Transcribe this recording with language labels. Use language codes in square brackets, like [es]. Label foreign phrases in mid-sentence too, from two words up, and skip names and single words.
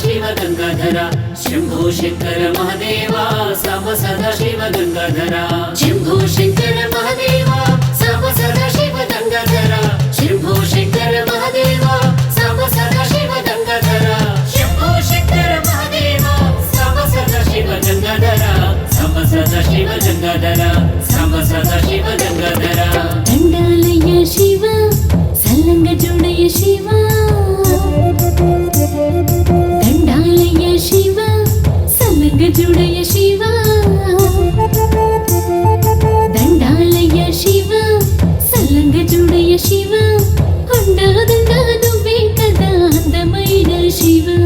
[sa] गंगाधर शंभो शंकर महादेवा साम सदा शिव गंगाधर शंभो शंकर महादेवा साम सदा शिव गंगाधर शंभो शंकर महादेवा साम सदा शिव गंगाधर शंभो शंकर महादेवा साम सदा शिव गंगाधर साम सदा शिव गंगाधर साम सदा शिव गंगाधर [te] దండాలయ్య శివ సల్లంగ జోడయ్య శివ దండాలయ్య శివ సల్లంగ జోడయ్య శివ దండాలయ్య శివ సల్లంగ జోడయ్య శివ అండాదండ నువ్వే కదా అందమైన శివ